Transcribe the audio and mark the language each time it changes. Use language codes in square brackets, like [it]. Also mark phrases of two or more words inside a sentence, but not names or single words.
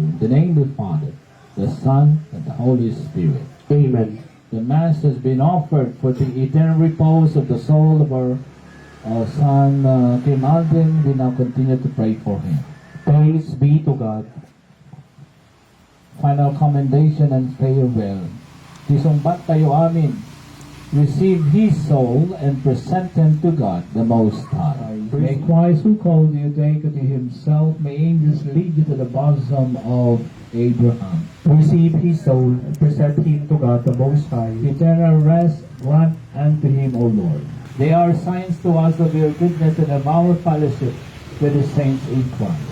[en] In the name of the Father, the Son, and the Holy Spirit. Amen. The Mass has been offered for the eternal repose of the soul of our son Kim Alden. We now continue to pray for him. Thanks be to God. Final commendation and farewell. [ilo] Isumbat tayo amin. [en] Receive his soul and present him to God, the Most High. May Christ who called you take unto himself, may angels lead you to the bosom of Abraham. Receive his soul and present him to God the Most High. Eternal rest grant unto him, O Lord. They are signs to us of your goodness and of our fellowship with the saints in Christ.